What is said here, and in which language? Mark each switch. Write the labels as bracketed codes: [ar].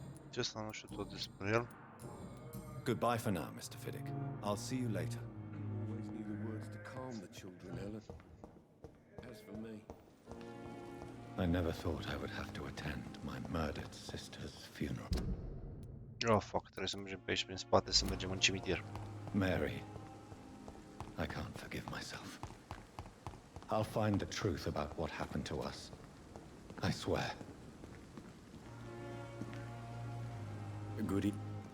[ru] Честно, [ro] nu știu tot despre el. [en] Goodbye for now, Mr. Fiddick. I'll see you later. Always knew the words to calm the children, Ellen. As for me, I never thought I would have to attend my murdered sister's funeral. Oh, fuck, [ro] trebuie să mergem pe aici prin spate, să mergem în cimitir. [en] Mary, I can't forgive myself. I'll find the truth about what happened to us. I swear. Good evening.